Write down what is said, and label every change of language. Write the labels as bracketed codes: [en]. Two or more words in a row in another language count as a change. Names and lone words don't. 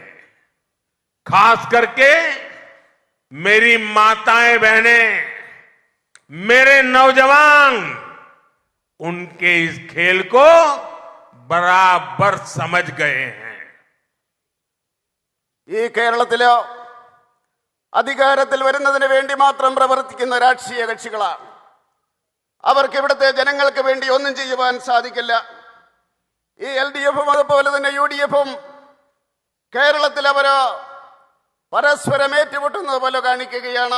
[hi] खास करके मेरी माताएं बहनें, मेरे नौजवान उनके इस खेल को बराबर समझ गए हैं। [ml] ഈ കേരളത്തില് അധികാരത്തിൽ വരുന്നതിന് വേണ്ടി മാത്രം പ്രവർത്തിക്കുന്ന രാഷ്ട്രീയ കക്ഷികളാണ്. അവർക്ക് ഇവിടുത്തെ ജനങ്ങൾക്ക് വേണ്ടി ഒന്നും ചെയ്യുവാൻ സാധിക്കില്ല. ഈ LDF-ഉം അതുപോലെ തന്നെ UDF-ഉം കേരളത്തിൽ അവര് പരസ്പരം ഏറ്റുമുട്ടുന്നത് പോലെ കാണിക്കുകയാണ്.